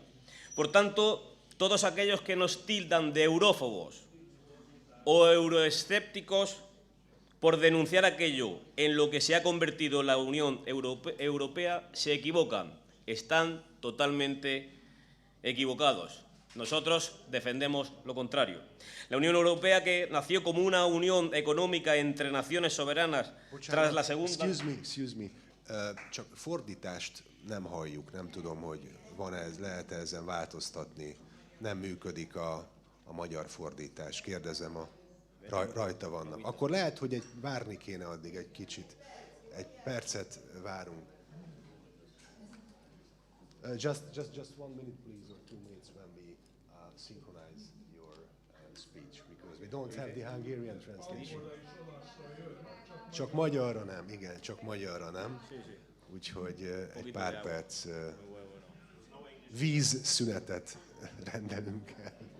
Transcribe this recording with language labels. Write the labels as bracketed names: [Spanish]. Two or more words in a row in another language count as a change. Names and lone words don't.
[Spanish] Por tanto, todos aquellos que nos tildan de eurófobos o euroescépticos por denunciar aquello en lo que se ha convertido la Unión Europea se equivocan, están totalmente equivocados. Nosotros defendemos lo contrario. La Unión Europea, que nació como una unión económica entre naciones soberanas tras la segunda... [English] Excuse me. [Hungarian] Csak fordítást nem halljuk, nem tudom, hogy lehet ezen változtatni. Nem működik a magyar fordítás. Kérdezem, rajta vannak. Akkor lehet, hogy várni kéne addig egy kicsit. Egy percet várunk. [English] Just 1 minute, please, or 2 minutes when we synchronize your speech, because we don't have the Hungarian translation. [Hungarian] Csak magyarra nem, igen, csak magyarra nem. Úgyhogy egy pár perc vízszünetet rendelünk el.